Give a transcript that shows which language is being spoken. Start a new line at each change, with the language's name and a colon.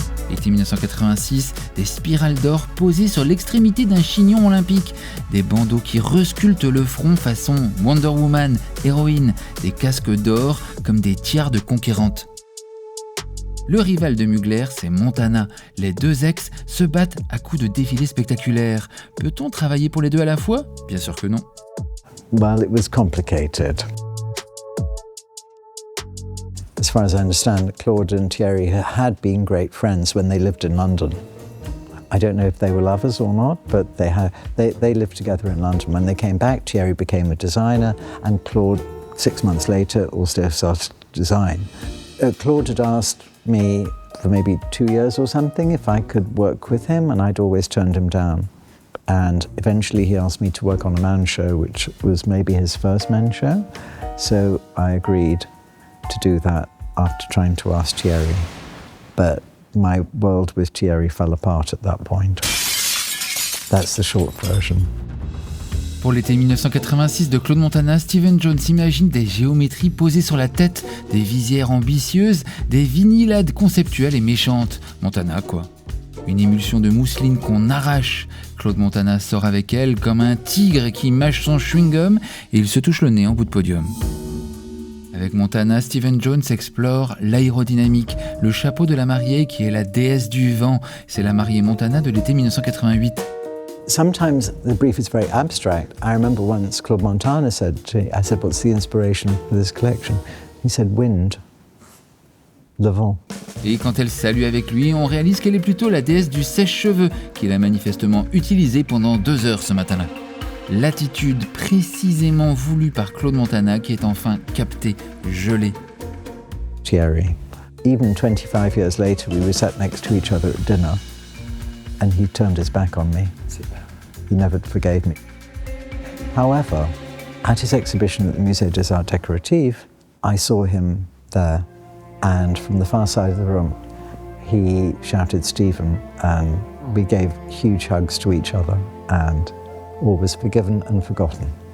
French: Été 1986, des spirales d'or posées sur l'extrémité d'un chignon olympique, des bandeaux qui resculptent le front façon Wonder Woman, héroïne, des casques d'or comme des tiares de conquérantes. Le rival de Mugler, c'est Montana. Les deux ex se battent à coups de défilés spectaculaires. Peut-on travailler pour les deux à la fois ? Bien sûr que non.
English: Well, it was complicated. As far as I understand, Claude and Thierry had been great friends when they lived in London. I don't know if they were lovers or not, but they lived together in London. When they came back, Thierry became a designer, and Claude, 6 months later, also started to design. Claude had asked me for maybe 2 years or something if I could work with him, and I'd always turned him down. And eventually he asked me to work on a men's show, which was maybe his first men's show. So I agreed to do that after trying to ask Thierry. But my world with Thierry fell apart at that point. That's the short version.
French: Pour l'été 1986 de Claude Montana, Stephen Jones imagine des géométries posées sur la tête, des visières ambitieuses, des vinylades conceptuelles et méchantes. Montana, quoi. Une émulsion de mousseline qu'on arrache. Claude Montana sort avec elle comme un tigre qui mâche son chewing-gum et il se touche le nez en bout de podium. Avec Montana, Stephen Jones explore l'aérodynamique, le chapeau de la mariée qui est la déesse du vent. C'est la mariée Montana de l'été 1988.
English: Sometimes the brief is very abstract. I remember once Claude Montana said to me, I said, what's the inspiration for this collection? He said, wind,
French: le vent. Et quand elle salue avec lui, on réalise qu'elle est plutôt la déesse du sèche-cheveux, qu'il a manifestement utilisée pendant 2 heures ce matin-là. L'attitude précisément voulue par Claude Montana qui est enfin captée, gelée. Thierry.
English: Even 25 years later, we were sat next to each other at dinner, and he turned his back on me. He never forgave me. However, at his exhibition at the Musée des Arts Décoratifs, I saw him there, and from the far side of the room, he shouted Stephen, and we gave huge hugs to each other, and all was forgiven and forgotten.